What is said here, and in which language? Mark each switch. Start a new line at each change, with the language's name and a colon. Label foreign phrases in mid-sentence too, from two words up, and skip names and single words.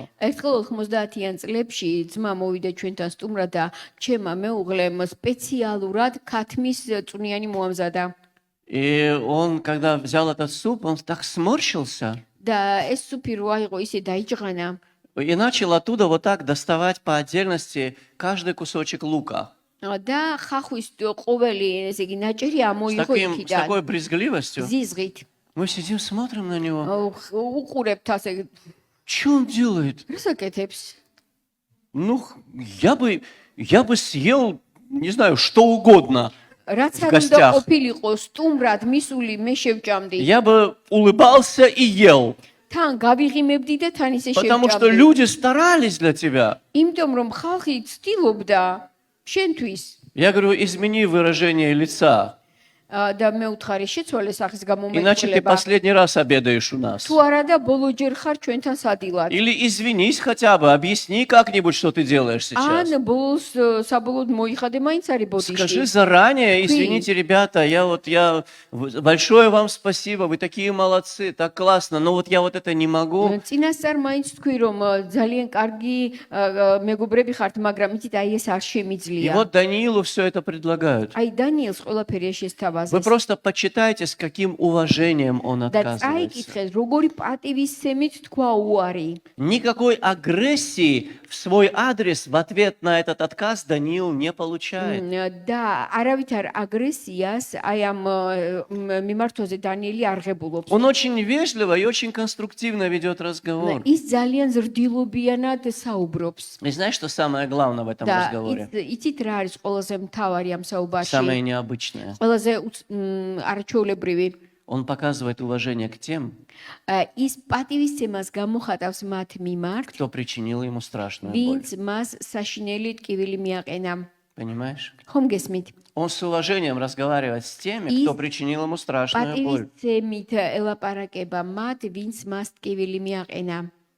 Georgian: ერთხელ 90-იან წლებში ძმა მოვიდა ჩვენთან სტუმრად და ჩემმა მეუღლემ სპეციალურად ქათმის წვნიანი მოამზადა.
Russian: И он, когда взял этот суп, он так сморщился
Georgian: და ეს სუფი რო აიღო, ისე დაიჭღანა
Russian: и начал оттуда вот так доставать по отдельности каждый кусочек лука.
Georgian: და ხახვის ყოველი ესე იგი наჭერი
Russian: С
Georgian: ამოიღო იქიდან.
Russian: такой брезгливостью.
Georgian: ზიზღით.
Russian: Мы сидим, смотрим на него.
Georgian: უყურებთ ასე
Russian: Что он делает?
Georgian: რასაკეთებს?
Russian: Ну, я бы съел, не знаю, что угодно.
Georgian: რაც
Russian: В
Georgian: არ უნდა
Russian: гостях.
Georgian: ყოფილიყო სტუმრად მისული მე შევჭამდი.
Russian: Я бы улыбался и ел.
Georgian: თან გავიღიმებდი და თან ისე
Russian: Потому что
Georgian: შევჭამდი.
Russian: люди старались для тебя.
Georgian: იმიტომ რომ ხალხი ცდილობდა შენთვის
Russian: Я говорю, измени выражение лица,
Georgian: და მე უთხარი შეცვალე სახის
Russian: иначе ты
Georgian: გამომეწყლება.
Russian: последний раз обедаешь у нас.
Georgian: თუ არა და ბოლო ჯერ ხარ ჩვენთან სადილად.
Russian: Или извинись хотя бы, объясни как-нибудь, что ты делаешь сейчас.
Georgian: ან ბოლოს საბოლოოდ მოიხადე მაინც არის
Russian: Скажи
Georgian: ბოდიში.
Russian: заранее, извините, ребята, большое вам спасибо, вы такие молодцы, так классно, но вот я вот это не могу.
Georgian: წინასწარ მაინც თქვი რომ ძალიან კარგი მეგობრები ხართ, მაგრამ იცით აი ეს არ
Russian: И
Georgian: შემიძლია.
Russian: вот Даниилу все это предлагают.
Georgian: აი დანიელს ყველაფერი შესთავაზეს.
Russian: Вы просто почитайте, с каким уважением он
Georgian: და
Russian: отказывается.
Georgian: წაიკითხეთ, როგორი პატივისცემით თქვა უარი.
Russian: Никакой агрессии в свой адрес в ответ на этот отказ Даниил не получает.
Georgian: და არავითარ აგრესიას აი ამ მიმართვაზე დანიელი არ ღებულობს.
Russian: Он очень вежливо и очень конструктивно ведет разговор.
Georgian: ის ძალიან ზრდილობიანად საუბრობს.
Russian: И знаешь, что самое главное в этом
Georgian: და
Russian: разговоре?
Georgian: იცით რა არის ყველაზე მთავარი ამ საუბარში?
Russian: Самое необычное.
Georgian: ყველაზე არაჩვეულებრივი.
Russian: Он показывает уважение к тем,
Georgian: ის პატივისცემას გამოხატავს მათ მიმართ,
Russian: кто причинил ему страшную боль.
Georgian: ვინც მას საშინელი ტკივილი მიაყენა.
Russian: Понимаешь?
Georgian: ხომ გესმით?
Russian: Он с уважением разговаривает с теми, И кто причинил ему страшную боль.
Georgian: პატივისცემით ელაპარაკება მათ, ვინც მას ტკივილი მიაყენა.